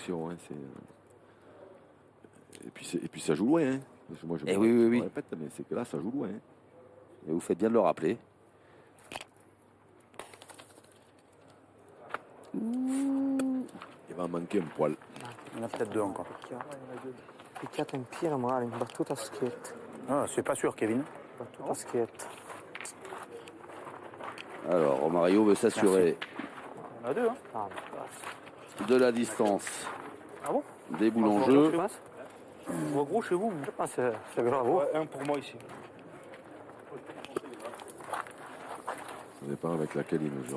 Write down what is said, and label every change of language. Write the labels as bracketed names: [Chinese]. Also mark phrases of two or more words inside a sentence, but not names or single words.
[French] hein, Et puis ça joue loin. Hein. Parce que moi, je Eh me- oui, je me oui. répète, mais c'est que là, ça joue loin. hein. Et vous faites bien de le rappeler. Il va en manquer un poil. Il y en a peut-être 2 encore. [Italian] Picchiato in pieno magari, battuta a schietto. [French] Ah, c'est pas sûr, Kevin. [Italian] Battuta a schietto. [French] Alors, Romario veut s'assurer Il y en a 2, hein. Ah, mais de la distance Ah bon? des boules en Je jeu. pense. Je vois gros chez vous. je pense que c'est grave. Ouais, un pour moi ici. Ça dépend avec laquelle il mesure.